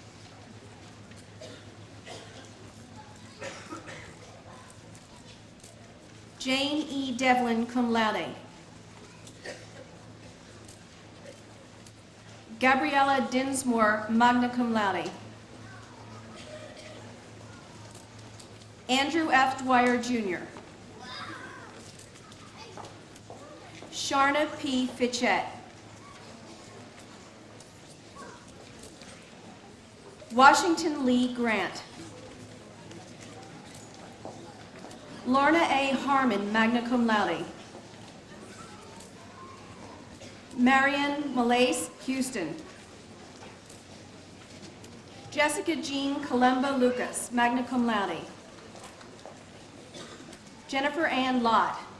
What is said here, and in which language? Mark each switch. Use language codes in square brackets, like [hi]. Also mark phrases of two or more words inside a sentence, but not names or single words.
[en] Jane E. [la] Devlin, cum laude. [en] Gabriella Dinsmore, [la] magna cum laude. [en] Andrew F. Dwyer, Jr. Sharna P. Fitchett. Washington Lee Grant. Lorna A. Harmon, [la] magna cum laude. [en] Marion Malace Houston. Jessica Jean Kalemba Lucas, [la] magna cum laude. [en] Jennifer Ann Lott.